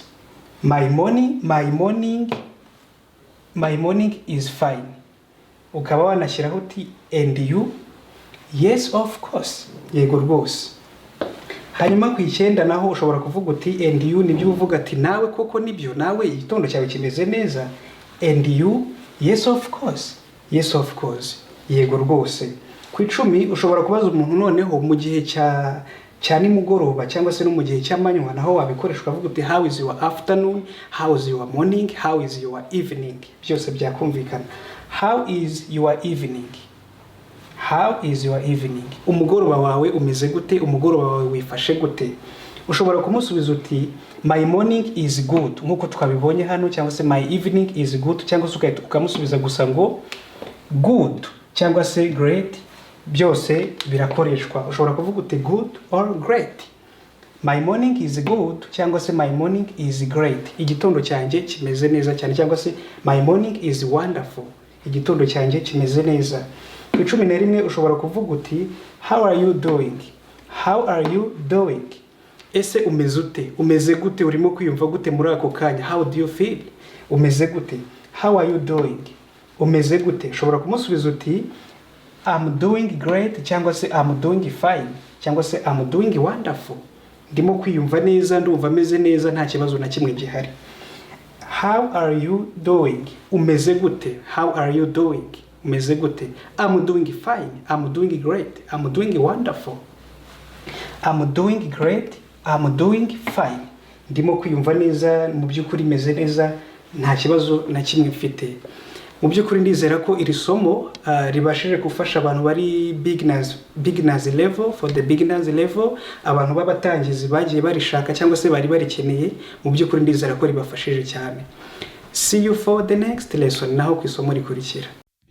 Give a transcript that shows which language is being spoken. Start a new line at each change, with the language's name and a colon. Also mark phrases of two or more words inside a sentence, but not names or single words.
English: My morning is fine.
Kinyarwanda: Ukaba wanashyiraho uti
English: and you. Yes of course.
Kinyarwanda: Yego rwose. Hanyuma ku 9 naho ushobora kuvuga uti
English: and you,
Kinyarwanda: nibyo uvuga ati nawe koko nibyo, nawe igitondo cyawe kimeze neza.
English: And you. Yes of course. Yes of course.
Kinyarwanda: Yego rwose. Ku 10 ushobora kubaza umuntu noneho mu gihe cya nimugoroba cyangwa se no mu gihe cy'amanywa, naho wabikoresha ukavuga uti
English: how is your afternoon, how is your morning, how is your evening.
Kinyarwanda: Byose byakumvikana.
English: How is your evening? How is your evening?
Kinyarwanda: Umugoroba wawe umeze gute? Umugoroba wawe wifashe gute? Ushobora kumusubiza uti
English: my morning is good,
Kinyarwanda: nkuko twabibonye hano, cyangwa se
English: my evening is good,
Kinyarwanda: cyangwa se ukamusubiza gusa ngo good cyangwa se great. Byose birakoreshwa. Ushobora kuvuga uti
English: good or great. My morning is good
Kinyarwanda: cyangwa se
English: my morning is great.
Kinyarwanda: Igitondo cyanjye kimeze neza cyane, cyangwa se
English: my morning is wonderful.
Kinyarwanda: Igitondo cyanjye kimeze neza. Ku 11 ushobora kuvuga uti
English: how are you doing? How are you doing?
Kinyarwanda: Ese umeze ute? Umeze gute? Urimo kwiyumva gute muri ako kanya?
English: How do you feel?
Kinyarwanda: Umeze gute?
English: How are you doing?
Kinyarwanda: Umeze gute? Ushobora kumusubiza uti
English: I'm doing great
Kinyarwanda: cyangwa se
English: I'm doing fine
Kinyarwanda: cyangwa se
English: I'm doing wonderful.
Kinyarwanda: Ndimo kwiyumva neza, ndumva meze neza, nta kibazo na kimwe gihari.
English: How are you doing?
Kinyarwanda: Umeze gute?
English: How are you doing?
Kinyarwanda: Umeze gute?
English: I'm doing fine. I'm doing great. I'm doing wonderful. I'm doing great. I'm doing fine.
Kinyarwanda: Ndimo kwiyumva neza, mu by'ukuri meze neza, nta kibazo na kimwe mfite. Mu by'ukuri ndizera ko iri somo ribashije gufasha abantu bari
English: beginners level, for the beginners level,
Kinyarwanda: abantu b'abatangizi bagiye barishaka cyangwa se bari barikeneye. Mu by'ukuri ndizera ko ribafashije cyane.
English: See you for the next lesson,
Kinyarwanda: naho ku isomo rikurikira.